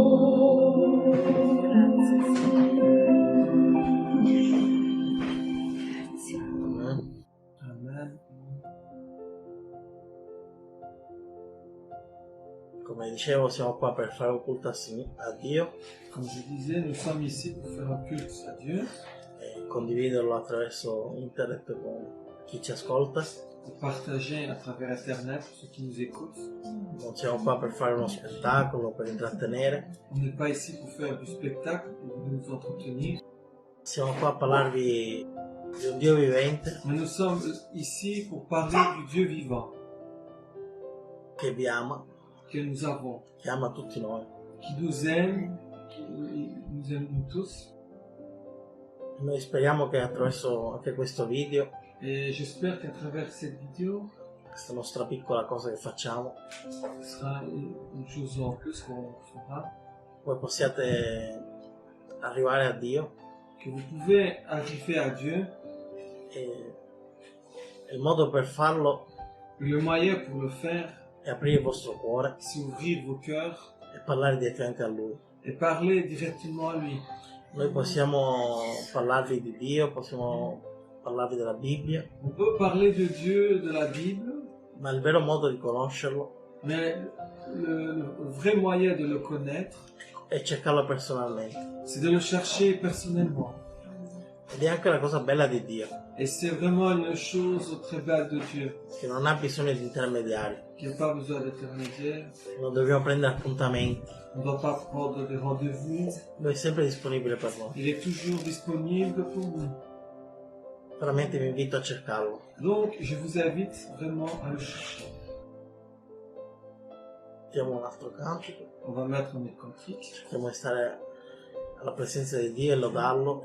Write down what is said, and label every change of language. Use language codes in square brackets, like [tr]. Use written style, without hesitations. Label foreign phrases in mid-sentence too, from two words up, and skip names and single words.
[it] Amen. Amen. Come dicevo, siamo qua per fare un culto a Dio [fr] Comme je disais, nous sommes ici pour faire un culte à Dieu, [it] e condividerlo attraverso internet con chi ci ascolta. [fr] pour partager à travers Internet pour ceux qui nous écoutent. [it] Non siamo qua per fare uno spettacolo, per intrattenere. [fr] On n'est pas ici pour faire du spectacle, pour nous entretenir, [it] Siamo qua a parlarvi di un Dio vivente [fr] mais nous sommes ici pour parler du Dieu vivant [it] che vi ama, [fr] que nous avons, [it] che ama tutti noi. [fr] qui nous aime nous tous. [it] E noi speriamo che attraverso anche questo video, [fr] Et j'espère qu'à travers cette vidéo, [it] questa nostra piccola cosa che facciamo, [fr] ce sera une chose en plus qu'on fera, [it] voi possiate arrivare a Dio [fr] que vous pouvez arriver à Dieu. [it] e il modo per farlo [fr] Le moyen pour le faire, [it] è aprire il vostro cuore [fr] c'est ouvrir vos cœurs [it] e parlare direttamente a Lui. [fr] et parler directement à lui. [it] Noi possiamo parlarvi di Dio, possiamo parlarvi della Bibbia, [fr] On peut parler de Dieu, de la Bible, [it] ma il vero modo di conoscerlo [fr] mais le vrai moyen de le connaître, [it] è cercarlo personalmente. [fr] c'est de le chercher personnellement. [it] Ed è anche la cosa bella di Dio, [fr] Et c'est vraiment une chose très belle de Dieu, [it] che non ha bisogno di intermediari, [fr] qui n'a pas besoin d'intermédiaire. [it] non dobbiamo prendere appuntamenti, [fr] On ne doit pas prendre des rendez-vous. [it] Lui è sempre disponibile per noi. [fr] Il est toujours disponible pour nous. [it] Veramente vi invito a cercarlo. [fr] Donc, je vous invite vraiment à le chercher. [it] Mettiamo un altro cantico, [fr] On va mettre un cantique. [it] cerchiamo di stare alla presenza di Dio e lodarlo.